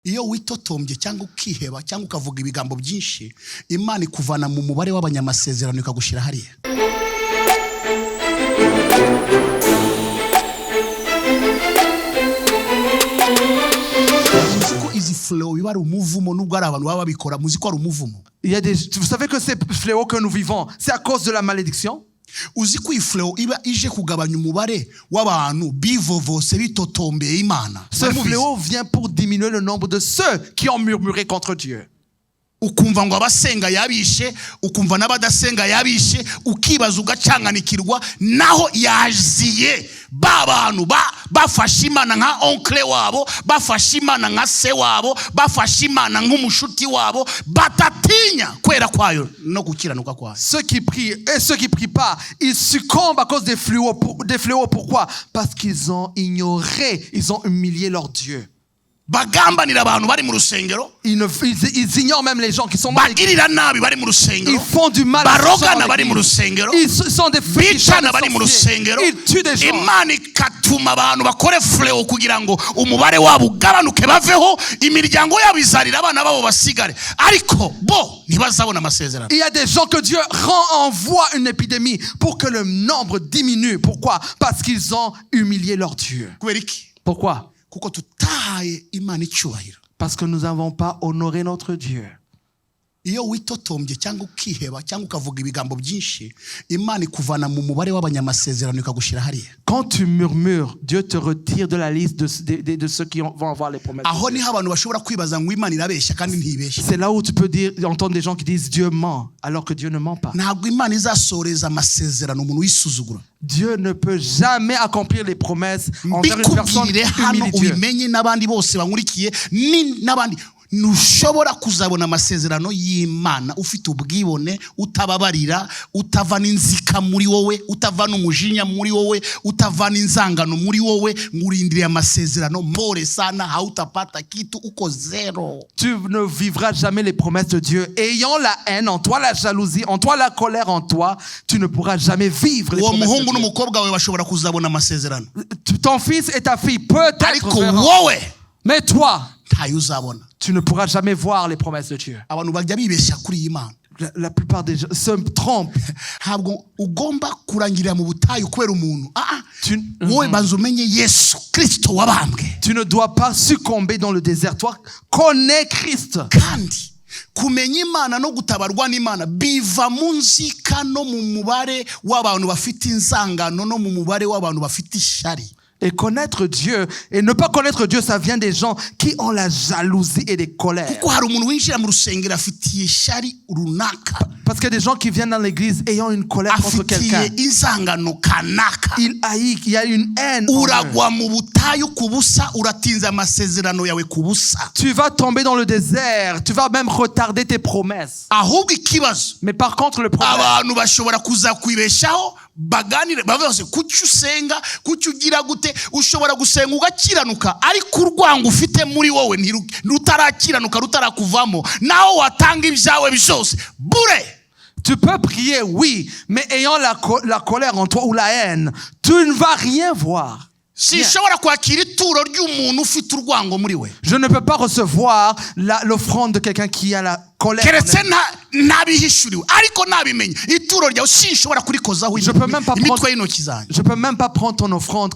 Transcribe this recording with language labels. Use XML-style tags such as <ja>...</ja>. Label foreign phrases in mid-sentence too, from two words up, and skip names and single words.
<rw>Iyo witotombye cyangwa ukiheba cyangwa ukavuga ibigambo byinshi, Imana ikuvana mu mubare w'abanyamasezerano ikagushira hariya. Izi flow biba ari umuvumo nubwo ari abantu baba babikora, muziko ari umuvumo.</rw> <fr>Vous savez que ces fléaux que nous vivons, c'est à cause de la malédiction.</fr> <rw>Uziko iflow iba ije kugabanya umubare w'abantu bivovose bitotombeye Imana.</rw> <fr>Ce fléau vient pour diminuer le nombre de ceux qui ont murmuré contre Dieu.</fr> <rw>Ukumva ngo abasenga yabishe, ukumva n'abadasenga yabishe, ukibaza ugacanganikirwa, naho yaziye babantu bafashe Imana nka oncle wabo, bafashe Imana nka se wabo, bafashe Imana nk'umushuti wabo, batatinya kwera kwayo no gukiranuka kwayo.</rw> <fr>Ceux qui prient et ceux qui prient pas, ils succombent à cause des fléaux. Pourquoi? Parce qu'ils ont ignoré, ils ont humilié leur Dieu.</fr> <rw>Bagambanira abantu bari mu rusengero,</rw> <fr>ils ignorent même les gens qui sont mal. Ils font du mal.</fr> <rw>Barogana bari mu rusengero,</rw> <fr>ils sont des</fr> <rw>bicana bari mu rusengero,</rw> <fr>ils tuent des gens.</fr> <rw>Imana ikatuma abantu bakore fleo kugira ngo umubare wabo ugabanuke baveho, imiryango yabo izarira abana babo basigare, ariko bo ntibazabona amasezerano.</rw> <fr>Il y a des gens que Dieu envoie une épidémie pour que le nombre diminue. Pourquoi? Parce qu'ils ont humilié leur Dieu. Pourquoi? Parce que nous n'avons pas honoré notre Dieu.</fr> <rw>Iyo witotombye cyangwa ukiheba cyangwa ukavuga ibigambo byinshi, Imana ikuvana mu mubare w'abanyamasezerano ikagushira hariya.</rw> <fr>Quand tu murmures, Dieu te retire de la liste de ceux qui vont avoir les promesses.</fr> <rw>Aho ni abantu bashobora kwibaza ngo Imana irabeshya kandi ntibeshya.</rw> <fr>C'est là où tu peux entendre des gens qui disent Dieu ment alors que Dieu ne ment pas.</fr> <rw>Ntabwo Imana izasoreza amasezerano umuntu wisuzugura.</rw> <fr>Dieu ne peut jamais accomplir les promesses envers une personne qui humilie Dieu.</fr> <rw>Ubimenye n'abandi bose bankurikiye ni n'abandi nushobora kuzabona amasezerano y'Imana ufite ubwibone, utababarira, utavana inzika muri wowe, utavana umujinya muri wowe, utavana inzangano muri wowe, ngurindiriye amasezerano</rw> <sw>mpore sana, hautapata kitu, uko zero.</sw> <fr>Tu ne vivras jamais les promesses de Dieu. Ayant la haine en toi, la jalousie en toi, la colère en toi, tu ne pourras jamais vivre les promesses de Dieu.</fr> <rw>N'umukobwa wawe bashobora kuzabona amasezerano.</rw> <fr>Ton fils et ta fille peut-être verront. Mais toi, tu ne pourras jamais voir les promesses de Dieu. La plupart des gens se trompent. Tu ne dois pas succomber dans le désert. Toi, connais Christ.</fr> <rw>Kumenya Imana no gutabarwa n'Imana biva mu nzika no mu mubare w'abantu bafite inzangano no mu mubare w'abantu bafite ishari.</rw> <fr>Et connaître Dieu, et ne pas connaître Dieu, ça vient des gens qui ont la jalousie et des colères. Parce qu'il y a des gens qui viennent dans l'église ayant une colère contre quelqu'un. Il haït, il y a une haine. Tu vas tomber dans le désert, tu vas même retarder tes promesses. Mais par contre, le problème,</fr> <rw>baganire bavuze kuki usenga kuki ugira gute ushobora gusenga ugakiranuka ariko urwango ufite muri wowe nutarakiranuka rutarakuvamo naho watanga ibyawe byose bure.</rw> <fr>Tu peux prier, oui, mais ayant la colère en toi ou la haine, tu ne vas rien voir. Je ne peux pas recevoir l'offrande de quelqu'un qui a la colère. Je peux même pas prendre ton offrande.</fr>